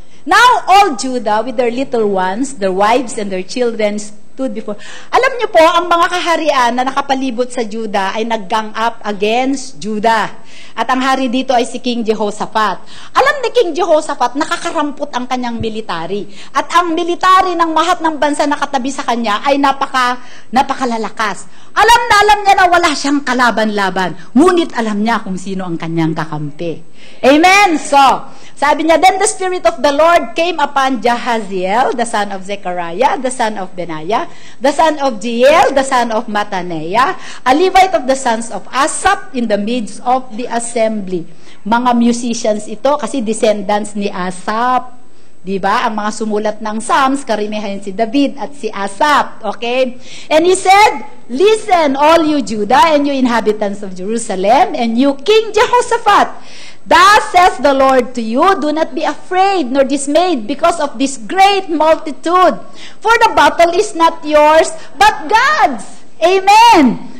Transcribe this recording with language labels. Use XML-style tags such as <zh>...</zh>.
<en>Now all Judah with their little ones, their wives and their children stood before.</en> <tl>Alam niyo po, ang mga kaharian na nakapalibot sa Judah ay nag-gang up</tl> <en>against Judah.</en> <tl>At ang hari dito ay si King Jehoshaphat. Alam ni King Jehoshaphat, nakakarampot ang kanyang military. At ang military ng lahat ng bansa na katabi sa kanya ay napakalalakas. Alam niya na wala siyang kalaban-laban. Ngunit alam niya kung sino ang kanyang kakampi.</tl> <en>Amen?</en> <tl>So, sabi niya,</tl> <en>then the Spirit of the Lord came upon Jahaziel, the son of Zechariah, the son of Benaiah, the son of Jeiel, the son of Mattaniah, a Levite of the sons of Asaph in the midst of the assembly.</en> <tl>Mga musicians ito kasi descendants ni Asaph. Diba? Ang mga sumulat ng Psalms, karamihan si David at si Asaph. Okay?</tl> <en>And he said, listen, all you Judah and you inhabitants of Jerusalem and you King Jehoshaphat. Thus says the Lord to you, do not be afraid nor dismayed because of this great multitude. For the battle is not yours, but God's. Amen.</en>